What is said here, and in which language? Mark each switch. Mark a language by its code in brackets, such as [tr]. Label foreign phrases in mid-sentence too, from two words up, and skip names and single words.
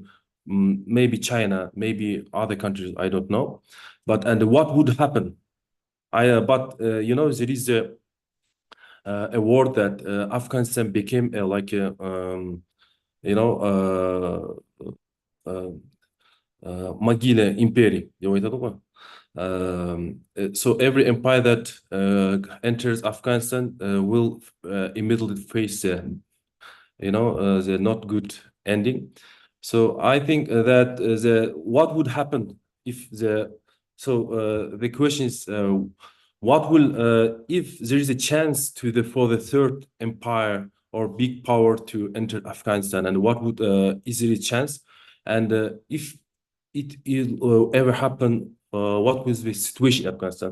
[en] Maybe China, maybe other countries, I don't know. And what would happen? You know, there is a word that Afghanistan became like a you know Magile Imperi, [kk] деп айтады ғой. [en] So every empire that enters Afghanistan will immediately face the not good ending. So I think that what would happen if the question is what will if there is a chance for the third empire or big power to enter Afghanistan, and what would is there a chance, and if it ever happen, what was the situation in Afghanistan?